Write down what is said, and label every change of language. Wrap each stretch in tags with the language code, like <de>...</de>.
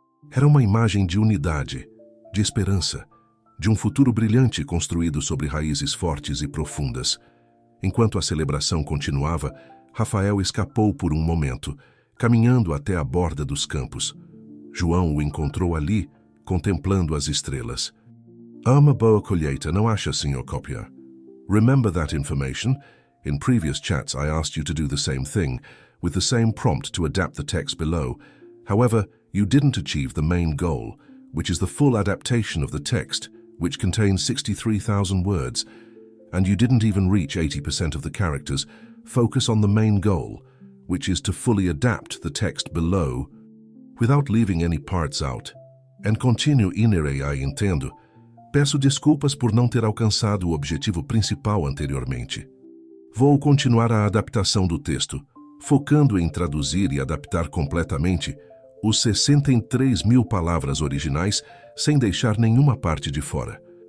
<pt>Era uma imagem de unidade, de esperança, de um futuro brilhante construído sobre raízes fortes e profundas. Enquanto a celebração continuava, Rafael escapou por um momento, caminhando até a borda dos campos. João o encontrou ali, contemplando as estrelas. Uma boa colheita, não acha, Sr. Copier?</pt> <en>Remember that information? In previous chats I asked you to do the same thing, with the same prompt to adapt the text below. However, you didn't achieve the main goal, which is the full adaptation of the text, which contains 63,000 words, and you didn't even reach 80% of the characters. Focus on the main goal, which is to fully adapt the text below, without leaving any parts out. And continue inere I</en> <pt>entendo. Peço desculpas por não ter alcançado o objetivo principal anteriormente. Vou continuar a adaptação do texto, focando em traduzir e adaptar completamente os 63.000 palavras originais sem deixar nenhuma parte de fora.</pt>